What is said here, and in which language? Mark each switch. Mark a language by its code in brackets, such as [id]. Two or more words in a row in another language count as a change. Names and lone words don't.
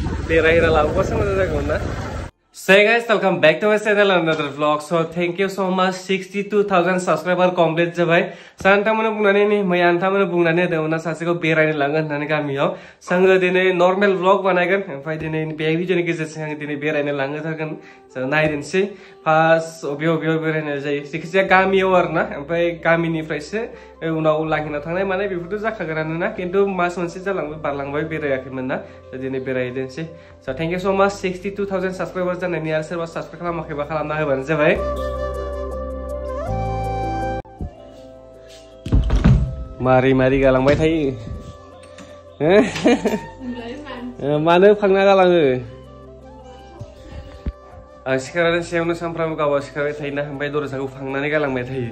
[brx] बेरायहैना लाबोबासो मोजां जागौमोन ना। [en] Hey guys, welcome back to my channel and another vlog. So thank you so much. 62,000 subscriber complete जाबाय। [brx] सानथामोनो बुंनानै नि मैया आनथामोनो बुंनानै होदोंमोन सासेखौ बेरायनो लांगोन होननानै गामियाव। जोङो दिनै नर्मेल vlog बानायगोन। ओमफ्राय दिनै बे भिडिअनि गेजेरजों आं दिनै बेरायनो लांनो थागोन। जों नायनोसै फार्स्ट अबेयाव बेरायनाय जायो। जायखिजाया गामियाव आरोना। ओमफ्राय गामिनिफ्रायसो उनाव लांगिना थांनाय मानाय बेफोरथ' जाखागोनानो ना। खिन्थु मास मोनसे जालांबाय बारलांबाय बेरायाखैमोन ना। दिनै बेरायहैदोंसै। [en] So thank you so much. 62,000 subscribers [brx] जानायनि आरो सोरबा साबसक्राइब खालामाखैबा खालामना होबानो जाबाय। मारि गालांबाय थायो। मानो फांना गालाङो? आं सिखारनायनि सायावनो सानफ्रामबो गावआ सिखारबाय थायोना ओमफ्राय दरजाखौ फांनानै गालांबाय थायो।